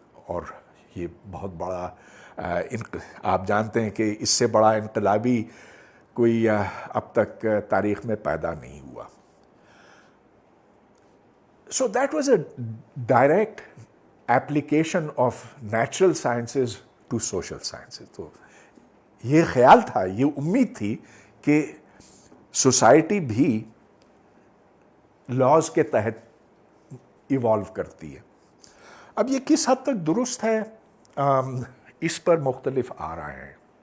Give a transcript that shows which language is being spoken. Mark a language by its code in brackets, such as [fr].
[hi] और ये बहुत बड़ा आप जानते हैं कि इससे बड़ा इनकलाबी कोई अब तक तारीख़ में पैदा नहीं हुआ. [en] So that was a direct application of natural sciences to social sciences. [hi] तो ये ख्याल था, ये उम्मीद थी कि सोसाइटी भी लॉज के तहत इवॉल्व करती है. अब ये किस हद तक दुरुस्त है, इस पर मुख्तलिफ आ रहे हैं.